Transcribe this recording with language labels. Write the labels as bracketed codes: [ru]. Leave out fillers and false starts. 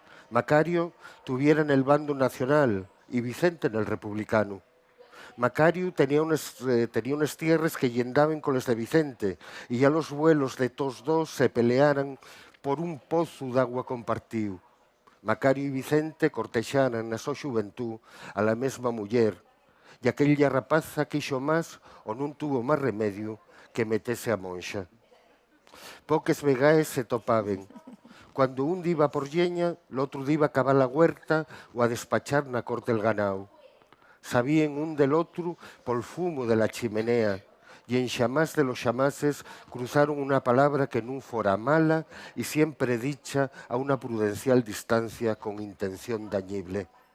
[es] Macario tuviera en el bando nacional y Vicente en el republicano. Macario tenía unas tierras que llendaban con las de Vicente y ya los vuelos de todos dos se pelearan por un pozo de agua compartido. [gl] Macario y Vicente cortexaran na súa xuventud a la mesma muller e aquella rapaza quixo máis ou non tuvo máis remedio que metese a monxa. [ast] Pouques vegaes se topaven. Cuando un diba por lleña, l'otro diba a cavar la huerta ou a despachar na corte el ganao. Sabían un del otro pol fumo de la chimenea y en xamás de los xamases cruzaron una palabra que nun fora mala y siempre dicha a una prudencial distancia con intención dañible.